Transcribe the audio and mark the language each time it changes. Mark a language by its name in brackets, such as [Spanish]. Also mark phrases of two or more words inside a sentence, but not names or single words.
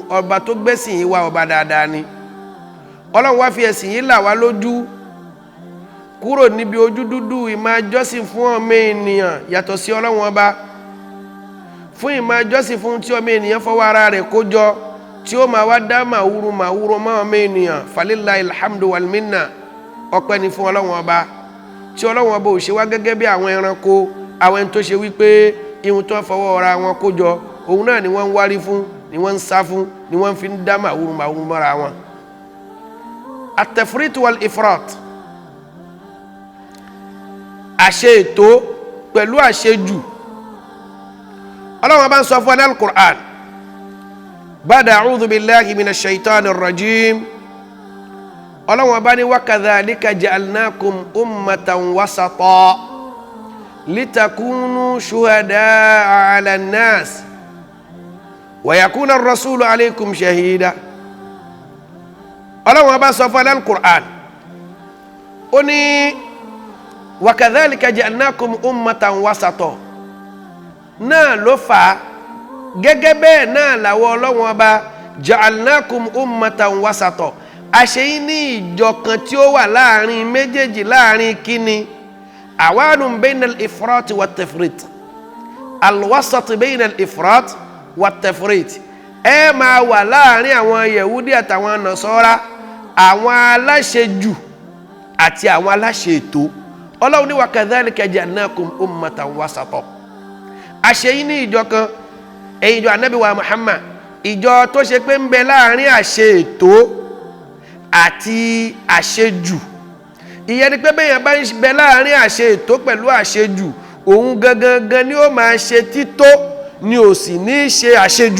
[Yoruba] Ọba tó gbẹ́sìn yìí wá ọba dáadáa ni. Ọlọ́run wá fi ẹ̀sìn yìí là wá lójú kúrò níbi ojú dúdú ìmá jọ́sìn fún ọmọ ènìyàn yàtọ̀ sí Ọlọ́run ọba, fún ìmá jọ́sìn fún tí ọmọ ènìyàn fọwọ́ ara rẹ̀ kó jọ, tí ó máa wá dá màwúrú mọ́ ọmọ ènìyàn. [Arabic] فلله الحمد والمنة. [Yoruba] Ọpẹ́ ni fún Ọlọ́run ọba tí Ọlọ́run ọba ò ṣe wá gẹ́gẹ́ bí àwọn ẹranko, àwọn ẹni tó ṣe wípé ihun tó fọwọ́ ara wọn kó jọ òun náà ni wọ́n ń wárí fún, ni wọ́n ń sá fún, ni wọ́n fi ń dá màwúrú mọ́ra wọn. [Arabic] التفريط والإفراط, [Yoruba] àṣe ètò pẹ̀lú àṣejù. Ọlọ́run bá ń sọ fún al-Qur'an, [Arabic] بعد أعوذ بالله من الشيطان الرجيم. [Yoruba] Ọlọ́run bá ní [Arabic] وكذلك جعلناكم أمة وسطا لتكونوا شهداء على الناس ويكون الرسول عليكم شهيدا. [Yoruba] Ọlọ́run bá sọ fún al-Qur'an, ó ní [Arabic] وكذلك جعلناكم أمة وسطا, [Yoruba] náà ló fà gẹ́gẹ́ bẹ́ẹ̀ náà làwọn Ọlọ́run ọba [Arabic] جعلناكم أمة وسطا, [Yoruba] àṣeyín ní ìjọ kan tí ó wà láàrin méjèèjì, láàrin kíni [Arabic] عوان بين الإفراط والتفريط الوسط بين الإفراط والتفريط. [Yoruba] Ẹ máa wà láàrin àwọn Yẹ̀húdí àtàwọn Nasara, àwọn aláṣejù àti àwọn aláṣe ètò. Ọlọ́run ní [Arabic] وكذلك جعلناكم أمة وسطا, [Yoruba] àṣeyín ní ìjọ kan, èyí ìjọ Ànábì wa Muhammad, ìjọ tó ṣe pé ń bẹ láàrin àṣe ètò àti àṣejù. Ìyẹn ni pé bẹ́yàn bá ń bẹ láàrin àṣe ètò pẹ̀lú àṣejù, òun gangan ni ó máa ṣe tító, ni ò sì ní ṣe àṣejù.